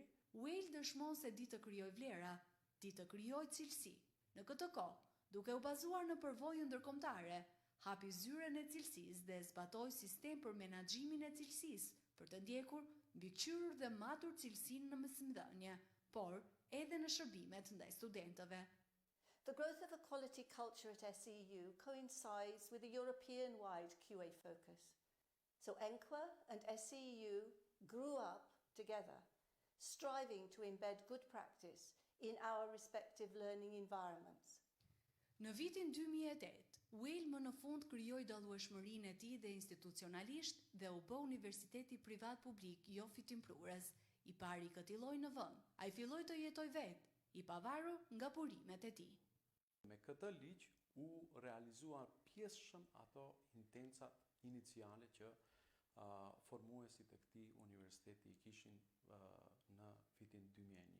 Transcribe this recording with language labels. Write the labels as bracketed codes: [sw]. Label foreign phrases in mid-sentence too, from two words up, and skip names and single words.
[sq] Wales dëshmon se di të krijojë vlera, di të krijojë cilësi. Në këtë kohë, duke u bazuar në përvojën ndërkombëtare, hapi zyren e cilësisë dhe zbatoi sistem për menaxhimin e cilësisë, për të ndjekur mbikëqyrur dhe matur cilësinë në mësimdhënie, por edhe në shërbimet ndaj studentëve. [en] The growth of a quality culture at SEEU coincides with a European-wide QA focus. So ENQA and SEEU grew up together, striving to embed good practice in our respective learning environments. [sq] Në vitin 2008, Wales më në fund krijoi dallueshmërinë e tij dhe institucionalisht dhe u bë universiteti privat publik jo fitimprurës, i pari i këtij lloji në vend. Ai filloi të jetojë vetë, i pavarur nga burimet e tij. Me këtë ligj u realizuan pjesëshëm ato intencat iniciale që formuesit e këtij universiteti i kishin në vitin 2001.